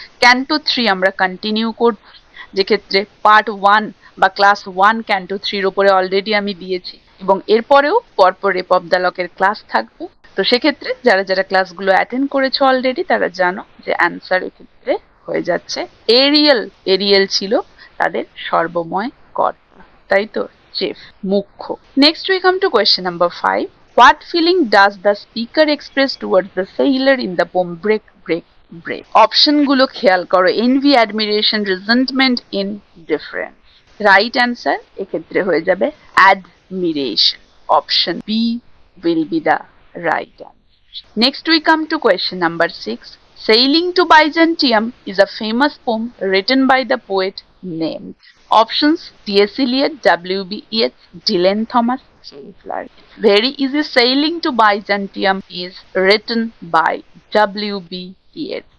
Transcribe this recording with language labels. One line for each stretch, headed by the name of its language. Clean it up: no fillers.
Bangla: Canto 3 আমরা continue করব, যেক্ষেত্রে পার্ট 1 বা ক্লাস 1 ক্যান্টো 3 এর উপরে অলরেডি আমি দিয়েছি এবং এরপরেও পরপর রেপ অফ দ্য লকের ক্লাস থাকবে। তো সেক্ষেত্রে যারা যারা ক্লাসগুলো অ্যাটেন্ড করেছো অলরেডি তারা জানো যে অ্যান্সার এক্ষেত্রে হয়ে যাচ্ছে এরিয়েল। এরিয়েল ছিল তাদের সর্বময় কর্তা, তাই তো, চিফ, মুখ্য।
English: Next we come to question number 5. What feeling does the speaker express towards the sailor in the poem Break, Break, Break?
Bangla: Option গুলো খেয়াল করো,
English: envy, admiration, resentment, indifference.
Bangla: Right answer এক্ষেত্রে হয়ে যাবে admiration.
English: Option B will be the right answer. Next we come to question number 6. Sailing to Byzantium is a famous poem written by the poet named. Options: T.S. Eliot, W.B. Yeats, Dylan Thomas, J.F. Larkin. Very easy. Sailing to Byzantium is written by W.B. Yeats.